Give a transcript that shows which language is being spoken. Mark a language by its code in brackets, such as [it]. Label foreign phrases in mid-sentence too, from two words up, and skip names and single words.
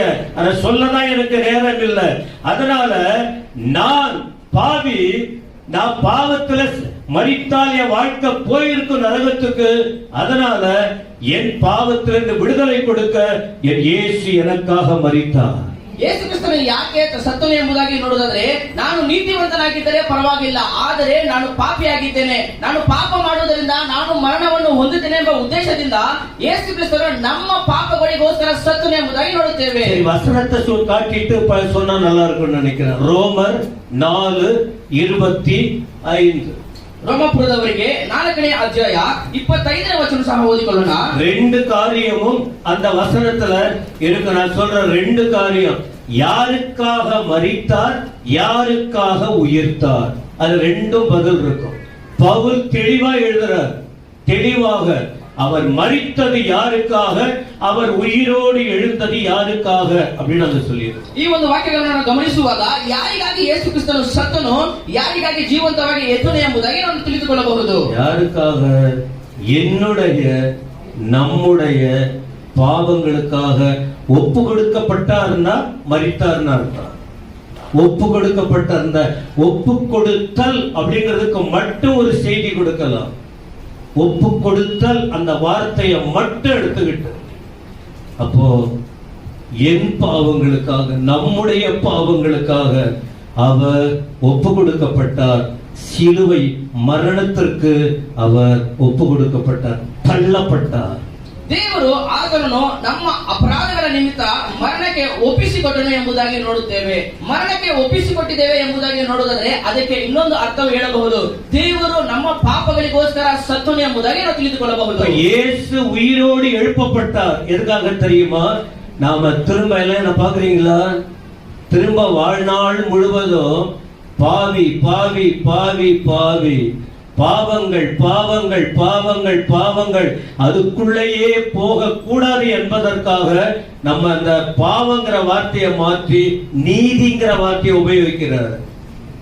[ta] அதை சொல்லதான் எனக்கு நேரம் இல்லை. அதனால நான் பாவி, நான் பாவத்துல மரித்தால் என் வாழ்க்கை போயிருக்கும் நரகத்துக்கு. அதனால என் பாவத்திலிருந்து விடுதலை கொடுக்க என் இயேசு எனக்காக மரித்தார். [kn] ಯೇಸು ಕ್ರಿಸ್ತನು ಯಾಕೆ ಸತ್ತನು ಎಂಬುದಾಗಿ ನೋಡೋದಾದ್ರೆ ನಾನು ನೀತಿವಂತನಾಗಿದ್ದರೆ ಪರವಾಗಿಲ್ಲ, ಆದರೆ ನಾನು ಪಾಪಿಯಾಗಿದ್ದೇನೆ, ನಾನು ಪಾಪ ಮಾಡುವುದರಿಂದ ನಾನು ಮರಣವನ್ನು ಹೊಂದುತ್ತೇನೆ ಎಂಬ ಉದ್ದೇಶದಿಂದ ಯೇಸು ಕ್ರಿಸ್ತನು ನಮ್ಮ ಪಾಪಗಳಿಗೋಸ್ಕರ ಸತ್ತನು ಎಂಬುದಾಗಿ ನೋಡುತ್ತೇವೆ. [ta] வசனத்தை காட்டிட்டு சொன்னா நல்லா இருக்கும்னு நினைக்கிறேன். ரோமர் 4:25. [kn] ரோமபுரದವರಿಗೆ 4ನೇ ಅಧ್ಯಾಯ 25ನೇ ವಚನ ಸಹ ಓದಿಕೊಳ್ಳೋಣ. [ta] ரெண்டு காரியமும் அந்த வசனத்துல இருக்கு. நான் சொல்ற ரெண்டு காரியம். யாருக்காக மரித்தார், யாருக்காக உயிர்த்தார், அது ரெண்டும் பதில் இருக்கும். பவுல் தெளிவா எழுதுறார். தெளிவாக அவர் மரித்தது யாருக்காக, அவர் உயிரோடு எழுந்தது யாருக்காக அப்படின்னு அந்த சொல்லியிருக்கு. [kn] ಈ ಒಂದು ವಾಕ್ಯಗಳನ್ನು ಗಮನಿಸುವಾಗ ಯಾರಿಗಾಗಿ ಯೇಸು ಕ್ರಿಸ್ತನು ಸತ್ತನು, ಯಾರಿಗಾಗಿ ಜೀವಂತವಾಗಿ ಎದ್ದನು ಎಂಬುದಾಗಿ ನಾವು ತಿಳಿದುಕೊಳ್ಳಬಹುದು. [ta] யாருக்காக? என்னுடைய நம்முடைய பாவங்களுக்காக ஒப்பு கொடுக்கப்பட்டார்னா மரித்தார்னா அர்த்தம். ஒப்பு கொடுக்கப்பட்ட அந்த ஒப்பு கொடுத்தல் அப்படிங்கிறதுக்கு மட்டும் ஒரு செய்தி கொடுக்கலாம். ஒப்பு கொடுத்தல் அந்த வார்த்தையை மட்டும் எடுத்துக்கிட்டு, அப்போ என் பாவங்களுக்காக, நம்முடைய பாவங்களுக்காக அவர் ஒப்பு கொடுக்கப்பட்டார். சிலுவை மரணத்திற்கு அவர் ஒப்பு கொடுக்கப்பட்டார், தள்ளப்பட்டார். [kn] ದೇವರು ಆತನನ್ನು ನಮ್ಮ ಅಪರಾಧಗಳ ನಿಮಿತ್ತ ಮರಣಕ್ಕೆ ಒಪ್ಪಿಸಿಕೊಟ್ಟನು ಎಂಬುದಾಗಿ ನೋಡುತ್ತೇವೆ. ಮರಣಕ್ಕೆ ಒಪ್ಪಿಸಿಕೊಟ್ಟಿದ್ದೇವೆ ಎಂಬುದಾಗಿ ನೋಡುವುದಾದ್ರೆ ಅದಕ್ಕೆ ಇನ್ನೊಂದು ಅರ್ಥವು ಹೇಳಬಹುದು. ದೇವರು ನಮ್ಮ ಪಾಪಗಳಿಗೋಸ್ಕರ ಸತ್ತನು ಎಂಬುದಾಗಿ ನಾವು ತಿಳಿದುಕೊಳ್ಳಬಹುದು. [ta] இயேசு உயிரோடு எழுப்பப்பட்டார். எதுக்காக தெரியுமா? நாம திரும்ப எல்லாம் பாக்குறீங்களா? திரும்ப வாழ்நாள் முழுவதும் பாவி பாவி பாவி பாவி, பாவங்கள் பாவங்கள் பாவங்கள் பாவங்கள், அதுக்குள்ளேயே போக கூடாது என்பதற்காக நம்ம அந்த பாவங்கிற வார்த்தையை மாற்றி நீதிங்கிற வார்த்தையை உபயோகிக்கிறார்.